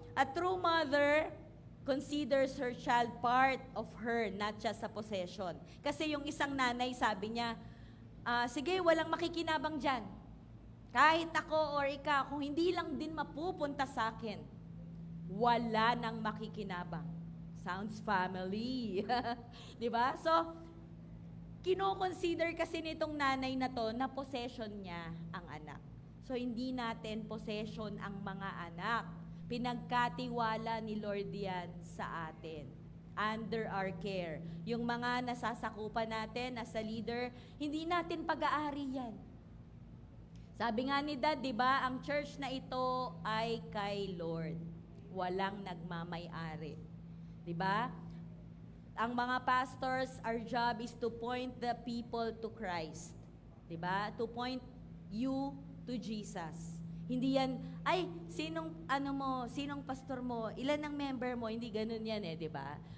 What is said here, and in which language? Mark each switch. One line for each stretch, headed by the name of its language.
English: A true mother considers her child part of her, not just a possession.
Filipino: Kasi yung isang nanay, sabi niya, sige, walang makikinabang dyan. Kahit ako or ikaw, kung hindi lang din mapupunta sa akin, wala nang makikinabang. Sounds family. Di ba? So, kino-consider kasi nitong nanay na to na possession niya ang anak. So, hindi natin possession ang mga anak. Pinagkatiwala ni Lord yan sa atin.
English: Under our care.
Filipino: Yung mga nasasakupan natin as a leader, hindi natin pag-aari yan. Sabi nga ni Dad, di ba, ang church na ito ay kay Lord. Walang nagmamay-ari. Di ba?
English: Ang mga pastors, our job is to point the people to Christ. Di ba? To point you to Jesus.
Filipino: Hindi yan, ay, sinong pastor mo, ilan ang member mo, hindi ganun yan di ba?